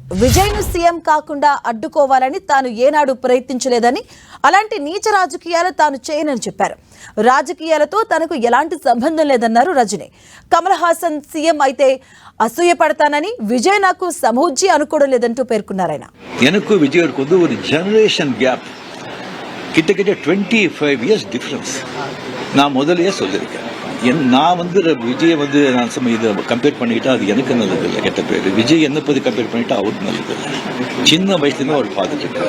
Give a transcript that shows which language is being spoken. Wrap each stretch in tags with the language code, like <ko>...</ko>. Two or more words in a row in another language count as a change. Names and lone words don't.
<te>విజయ్ ను సీఎం కాకుండా అడ్డుకోవాలని తాను ఏనాడు ప్రయత్నించలేదని, అలాంటి నీచ రాజకీయాలు తాను చేయనని చెప్పారు. రాజకీయాలతో తనకు ఎలాంటి సంబంధం లేదన్నారు రజనీ. కమల్ హాసన్ సీఎం అయితే అసూయ పడతానని, విజయ్ నాకు సమూజ్జి అనుకోవడం లేదంటూ పేర్కొన్నారు. ఆయన</te> <ta>எனக்கு விஜய்க்கு வந்து ஒரு</ta> <en>generation gap,</en> <ta>கிட்டத்தட்ட 25</ta> <en>years difference.</en> <ta>நான் முதல்லயே சொல்லியிருக்கேன், நான் வந்து விஜய் வந்து நான் இதை கம்பேர் பண்ணிக்கிட்டா அது எனக்கு நல்லது இல்லை, கெட்ட பேர். விஜய் என்ன பற்றி கம்பேர் பண்ணிட்டா அவருக்கு நல்லது இல்லை. சின்ன வயசுலேருந்து அவர் பார்த்துட்டு இருக்காரு.</ta>